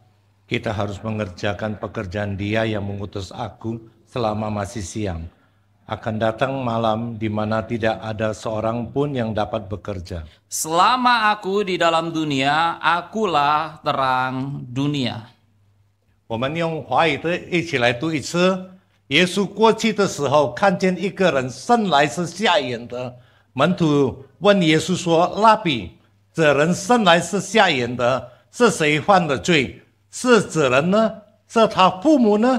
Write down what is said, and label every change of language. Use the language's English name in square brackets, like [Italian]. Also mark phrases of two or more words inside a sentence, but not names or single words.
[Indonesian] Kita harus mengerjakan pekerjaan Dia yang mengutus aku selama masih siang. Akan datang malam di mana tidak ada seorang pun yang dapat bekerja. Selama aku di dalam dunia, akulah terang dunia. [Chinese] 我们用华语的一起来读一次。耶稣过去的时候，看见一个人生来是瞎眼的，门徒问耶稣说：“拉比，这人生来是瞎眼的，是谁犯的罪？是这人呢？是他父母呢？”